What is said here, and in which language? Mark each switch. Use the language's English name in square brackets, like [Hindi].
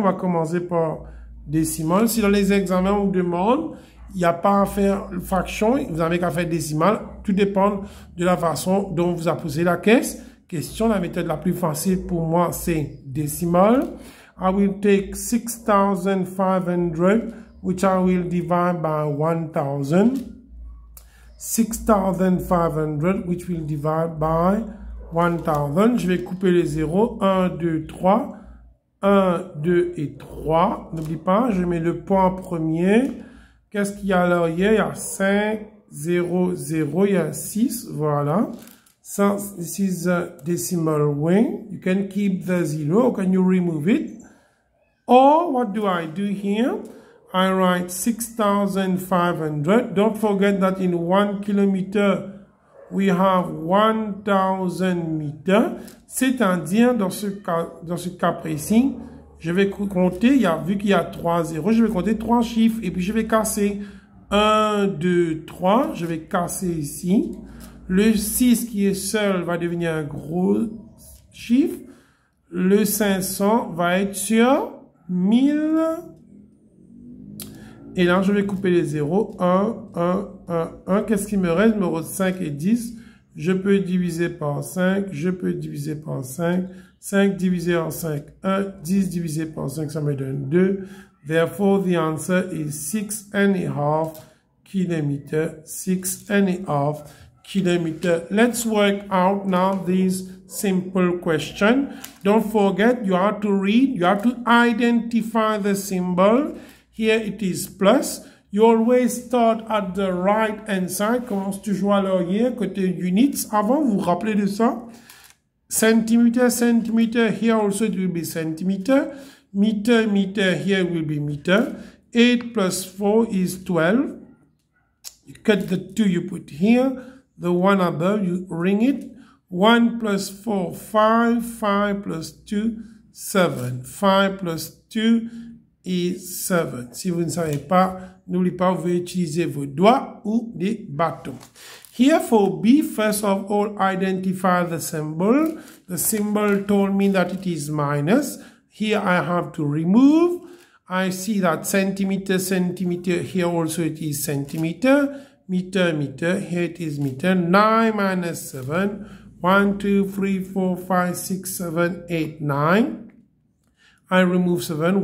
[French] On va commencer par décimal. Si dans les examens, on vous demande, il n'y a pas à faire fraction, vous n'avez qu'à faire décimal. Tout dépend de la façon dont vous a posé la question. La méthode la plus facile pour moi, c'est décimal. [English] I will take 6,500, which I will divide by 1,000. 6,500, which will divide by 1,000. [French] Je vais couper les zéros. 1, 2, 3. 1, 2 et 3. N'oublie pas, je mets le point premier. Qu'est-ce qu'il y a à l'arrière? Il y a 5, 0, 0. Il y a 6. Voilà. [English] So, this is a decimal way. You can keep the 0 or can you remove it? Or what do I do here? I write 6,500. Don't forget that in 1 kilometer, we have 1,000 meters. [French] C'est-à-dire, dans ce cas précis, je vais compter, vu qu'il y a 3 zéros, je vais compter 3 chiffres et puis je vais casser 1, 2, 3. Je vais casser ici. Le 6 qui est seul va devenir un gros chiffre. Le 500 va être sur 1000. Et là, je vais couper les zéros. 1, 1, 1, 1. Qu'est-ce qui me reste? Il me reste 5 et 10. Je peux diviser par 5. Je peux diviser par 5. 5 divisé en 5, 1. 10 divisé par 5, ça me donne 2. [English] Therefore, the answer is 6.5 kilometers. 6.5 kilometers. Let's work out now this simple question. Don't forget, you have to read. You have to identify the symbol. Here it is plus. You always start at the right hand side. [French] Commence toujours à l'arrière, côté units. Avant, vous vous rappelez de ça? [English] centimeter, centimeter, here also it will be centimeter. Meter, meter, here will be meter. 8 plus 4 is 12. You cut the 2 you put here. The 1 above, you ring it. 1 plus 4, 5. 5 plus 2, 7. 5 plus 2 is 7. [French] Si vous ne savez pas, n'oubliez pas, vous pouvez utiliser vos doigts ou des bâtons. [English] Here for B, first of all, identify the symbol. The symbol told me that it is minus. Here I have to remove. I see that centimeter, centimeter, here also it is centimeter. Meter, meter, here it is meter. 9 minus 7. 1, 2, 3, 4, 5, 6, 7, 8, 9. I remove 7.